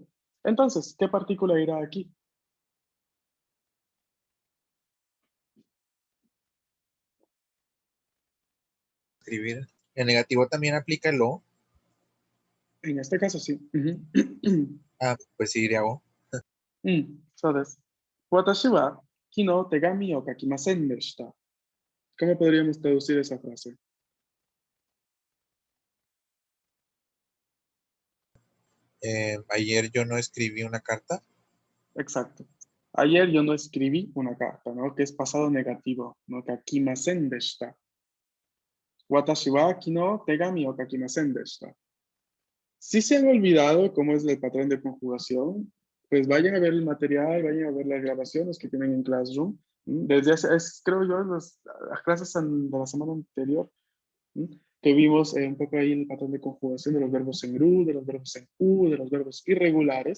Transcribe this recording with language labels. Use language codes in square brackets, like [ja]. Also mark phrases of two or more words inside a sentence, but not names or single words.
[es] Entonces, ¿qué partícula irá aquí? escribir. En negativo también aplica el o. En este caso sí. Ah, pues sí, iría o. [ja] そうです。私は昨日手紙を書きませんでした。 [es] ¿Cómo podríamos traducir esa frase? Ayer yo no escribí una carta. Exacto. Ayer yo no escribí una carta, ¿no? Que es pasado negativo, ¿no? [ja] 書きませんでした. 私は昨日手紙を書きませんでした. [es] Si se han olvidado cómo es el patrón de conjugación, pues vayan a ver el material, vayan a ver las grabaciones que tienen en Classroom. Desde creo yo, las clases de la semana anterior, que vimos un poco ahí el patrón de conjugación de los verbos en GRU, de los verbos en U, de los verbos irregulares.